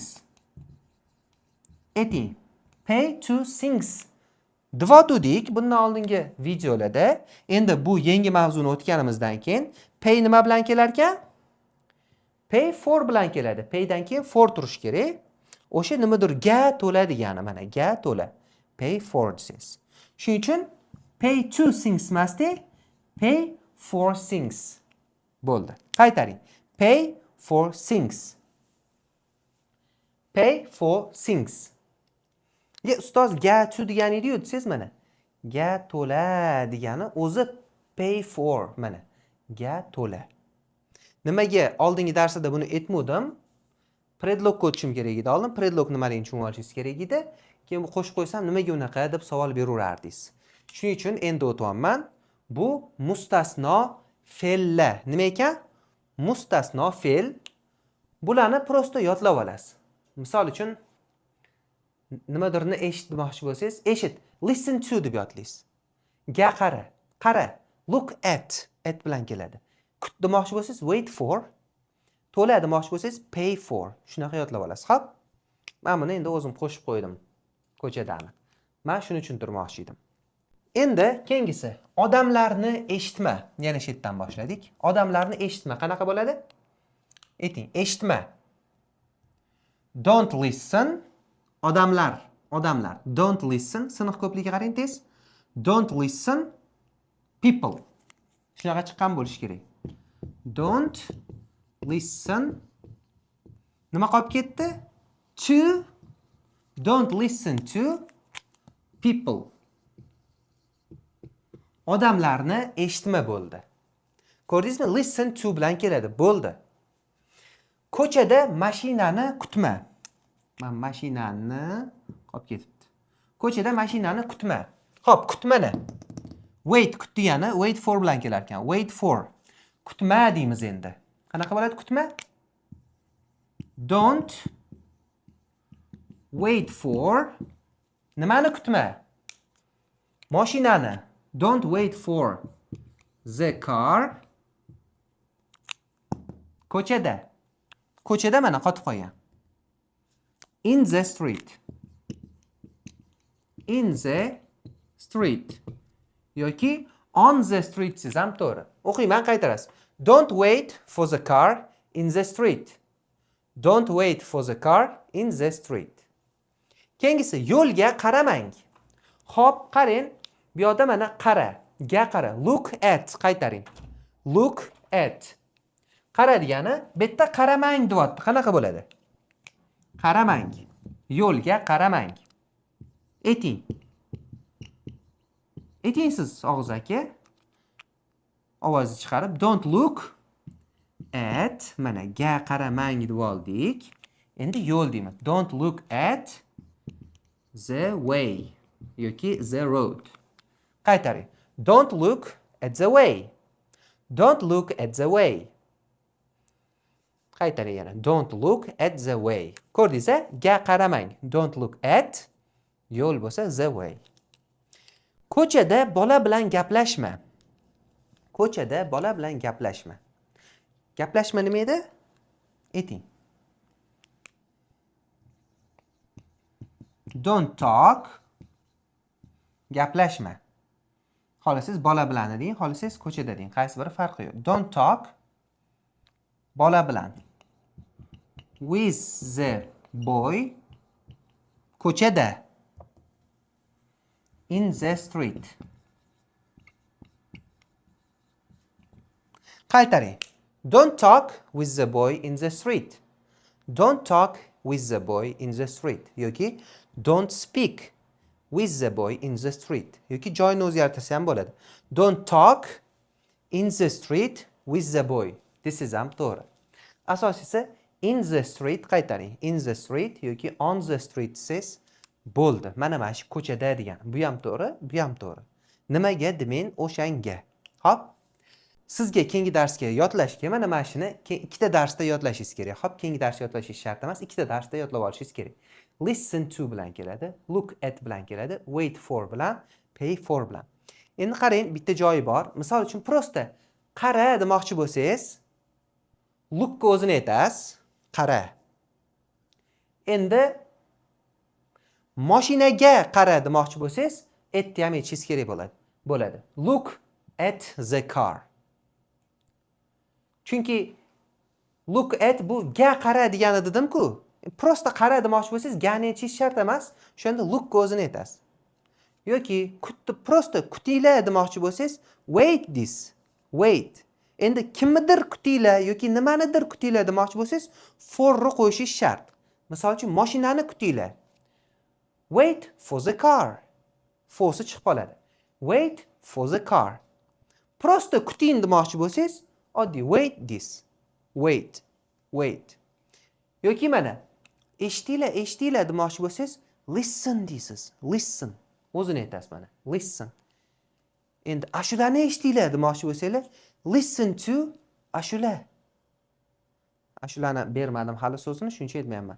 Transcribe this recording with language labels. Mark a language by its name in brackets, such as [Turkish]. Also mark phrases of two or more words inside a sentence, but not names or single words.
[English] Ayting. Pay to things. [Uzbek] Dvotudik bundan oldingi videolarda. Endi bu yangi mavzuni o'tganimizdan keyin pay nima bilan kelar ekan? [English] Pay for [Uzbek] bilan keladi. Paydan keyin for turish kerak. O'sha nimadir ga to'la degani mana ga to'la. [English] Pay for things. [Uzbek] Shuning uchun [English] pay to things [Uzbek] emasdi, [English] pay for things. [Uzbek] Bo'ldi. Qaytaring. [English] Pay for things. Pay for things. [Uzbek] Ya ustoz ga to degani edi-yu, desiz mana. Ga to'la degani o'zi [English] pay for [Uzbek] mana. Ga to'la. Nimaga oldingi darsda buni aytmadim? Predlogga o'tishim kerak edi. Oldin predlog nimaligini tushunib olishingiz kerak edi. Keyin bu qo'shib qo'ysam nimaga unaqa deb savol beraverardingiz. Shuning uchun endi o'tyapman. Bu mustasno fe'llar. Nima ekan? Mustasno fe'l. Bularni prosta yodlab olasiz. Misol uchun nimadirni eshitmoqchi bo'lsangiz, eshit. [English] Listen to [Uzbek] deb yodlaysiz. Ga qara. Qara. [English] Look at. [Uzbek] At bilan keladi. Kut demoqchi bo'lsangiz, [English] wait for. [Uzbek] To'la demoqchi bo'lsangiz, [English] pay for. [Uzbek] Shunaqa yodlab olasiz. Xo'p? Men buni endi o'zim qo'shib qo'ydim ko'chadani. Men shuni tushuntirmoqchi edim. Endi keyingisi odamlarni eshitma. Yana shu yerdan boshladik. Odamlarni eshitma qanaqa bo'ladi? Ayting, eshitma. [English] Don't listen. Odamlar. Don't listen. [Uzbek] Sinf ko'pligiga qarang tez. [English] Don't listen. People. [Uzbek] Shunaqa chiqqan bo'lish kerak. [English] Don't listen. [Uzbek] Nima qolib ketdi? [English] To. Don't listen to people. [Uzbek] Odamlarni eshitma bo'ldi. Ko'rdingizmi? [English] Listen to [Uzbek] bilan keladi. Bo'ldi. Ko'chada mashinani kutma. Men mashinani qolib ketibdi. Ko'chada mashinani kutma. Xo'p, kutmani. Wait kut degani [English] wait for [Uzbek] bilan kelar ekan. [English] Wait for. [Uzbek] Kutma deymiz endi. Qanaqa bo'ladi kutma? [English] Don't wait for. [Uzbek] Nimani kutma? Mashinani. [English] Don't wait for the car. [Uzbek] Ko'chada. Ko'chada mana qotib qolgan. [English] In the street. In the street. [Uzbek] Yoki [English] on the street [Uzbek] siz ham to'g'ri. O'qiyman qaytarasiz. [English] Don't wait for the car in the street. Don't wait for the car in the street. [Uzbek] Keyingisi yo'lga qaramang. Xo'p, qarang. Bu yerda mana qara, ga qara. [English] Look at qaytaring. Look at. [Uzbek] Qara degani bu yerda qaramang deyapti. Qanaqa bo'ladi? Qaramang. Yo'lga qaramang. Ayting. Ayting siz og'iz aka. Ovozni chiqarib [English] don't look at [Uzbek] mana ga qaramang deb oldik. Endi yo'l deymiz. [English] Don't look at the way yoki the road. Qaytaring. Don't look at the way. Don't look at the way. [Uzbek] Qaytaring yana. [English] Don't look at the way. [Uzbek] Ko'rdingiz-a? Ga qaramang. [English] Don't look at [Uzbek] yo'l bo'lsa [English] the way. [Uzbek] Ko'chada bola bilan gaplashma. Ko'chada bola bilan gaplashma. Gaplashma nima edi? Ayting. [English] Don't talk. [Uzbek] Gaplashma. Xohlasangiz bola bilan deng, xohlasangiz ko'chada deng. Qaysi biri farqi yo'q. [English] Don't talk. [Uzbek] Bola bilan. [English] With the boy. Ko'chada. In the street. [Uzbek] Qaytaring. [English] Don't talk with the boy in the street. Don't talk with the boy in the street yoki don't speak with the boy in the street yoki [Uzbek] joyni o'zgartirsa ham bo'ladi. [English] Don't talk in the street with the boy. This is [Uzbek] ham to'g'ri. Asosiysi [English] in the street [Uzbek] qaytaring. [English] In the street [Uzbek] yoki [English] on the street [Uzbek] says bo'ldi. Mana shu ko'chada degan. Bu ham to'g'ri, bu ham to'g'ri. Nimaga demen o'shanga. Hop. Sizga keyingi darsga yodlashga mana shuni ikkita darsda yodlashingiz kerak. Hop, keyingi darsda yodlashingiz shart emas, ikkita darsda yodlab olishingiz kerak. [English] Listen to [Uzbek] bilan keladi, [English] look at [Uzbek] bilan keladi, [English] wait for [Uzbek] bilan, [English] pay for [Uzbek] bilan. Endi qarang, bitta joyi bor. Misol uchun prosta qara demoqchi bo'lsangiz, look ga o'zini aytasiz, qara. Endi mashinaga qara demoqchi bo'lsangiz, atni ham aytishingiz kerak bo'ladi. [English] Look at the car. [Uzbek] Chunki [English] look at [Uzbek] bu ga qara degani dedim-ku. Prosta qara demoqchi bo'lsangiz, gani aytishingiz shart emas. Shunda look ga o'zini aytasiz. Yoki prosta kutinglar demoqchi bo'lsangiz, [English] wait this. Wait. [Uzbek] Endi kimnidir kutinglar yoki nimanidir kutinglar demoqchi bo'lsangiz, for ni qo'yishingiz shart. Misol uchun mashinani kutinglar. [English] Wait for the car. [Uzbek] For si chiqib qoladi. [English] Wait for the car. [Uzbek] Prosta kuting demoqchi bo'lsangiz, oddiy [English] wait this. Wait. Wait. [Uzbek] Yoki mana eshitinglar demoqchi bo'lsangiz, listen deysiz. Listen. O'zini aytasiz mana. Listen. Endi ashulani eshitinglar demoqchi bo'lsanglar, [English] listen to ashula. [Uzbek] Ashulani bermadim hali so'zini, shuncha aytmayapman.